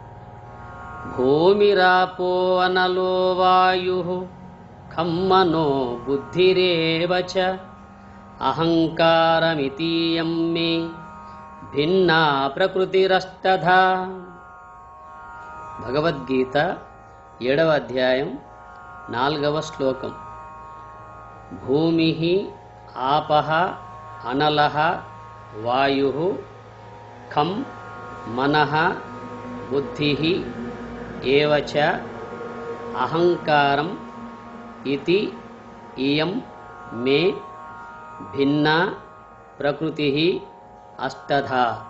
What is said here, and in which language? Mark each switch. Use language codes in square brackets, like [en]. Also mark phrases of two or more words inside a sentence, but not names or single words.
[sa] भूमिरापो अनलो वायुः खं मनो बुद्धिरेव च अहंकारमितीयं मे भिन्ना प्रकृतिरष्टधा। [te] भगवद्गीत 7వ అధ్యాయం 4వ శ్లోకం। [sa] భూమిః ఆపః అనలః వాయుః ఖం మనః బుద్ధిః ఏవ చ అహంకారం ఇతి ఇయం మే భిన్నా ప్రకృతిః అష్టధా।